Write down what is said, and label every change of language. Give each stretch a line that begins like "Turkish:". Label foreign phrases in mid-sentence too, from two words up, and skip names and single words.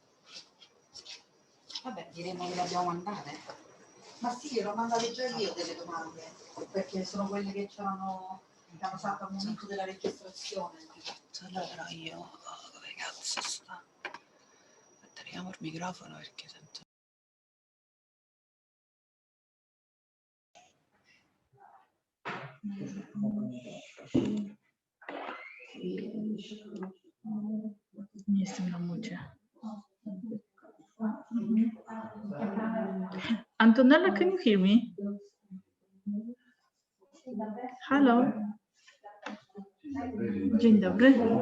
Italian: Vabbè, diremo che le abbiamo mandate. Ma sì, glielo ho mandate già io delle domande, perché sono quelle che hanno fatto al momento della registrazione. Allora io, dove cazzo sta? Teniamo il microfono perché sento.
Polish: Nie jestem na mucie.
English: Antonella, can you hear me? Hello.
Polish: Dzień dobry.